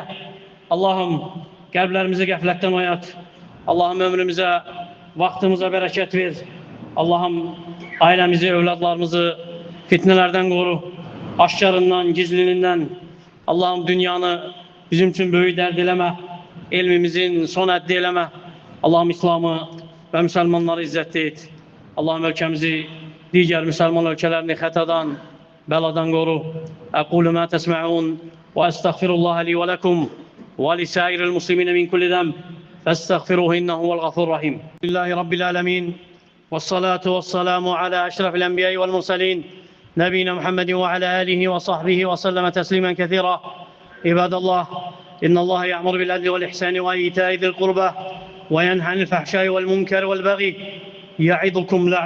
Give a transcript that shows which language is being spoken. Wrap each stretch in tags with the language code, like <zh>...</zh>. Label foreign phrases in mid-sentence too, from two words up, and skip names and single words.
<az>Allahım qəlblərimizi qəflətdən oyat, Allahım ömrümüzə, vaxtımıza bərəkət ver, Allahım ailəmizi, övladlarımızı fitnələrdən qoru, aşkarından, gizlinindən, Allahım dünyanı bizim üçün böyük dərd eləmə, elmimizin son həddi eləmə, Allahım İslamı və müsəlmanları izzətli et, Allahım ölkəmizi, digər müsəlman ölkələrini xətadan, bəladan qoru.</az> <ar>أقول ما تسمعون وأستغفر الله لي ولكم ولسائر المسلمين من كل ذنب فاستغفروه إنه الغفور الرحيم. لله رب العالمين والصلاة والسلام على أشرف الأنبياء والمرسلين نبينا محمد وعلى آله وصحبه وسلم تسليما كثيرا. عباد الله إن الله يأمر بالعدل والإحسان وإيتاء ذي القربى وينهى عن الفحشاء والمنكر والبغي يعظكم</ar>